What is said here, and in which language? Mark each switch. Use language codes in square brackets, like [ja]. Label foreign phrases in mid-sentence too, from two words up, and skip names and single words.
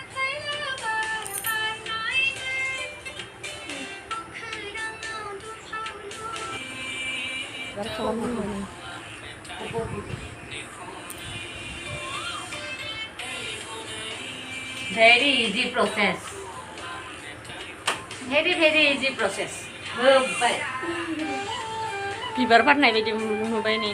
[brx] बिबार खालामनांगौ [en] Very easy process. Very easy process. [brx] होबाय बिबार बारनाय बायदि नुबाय नै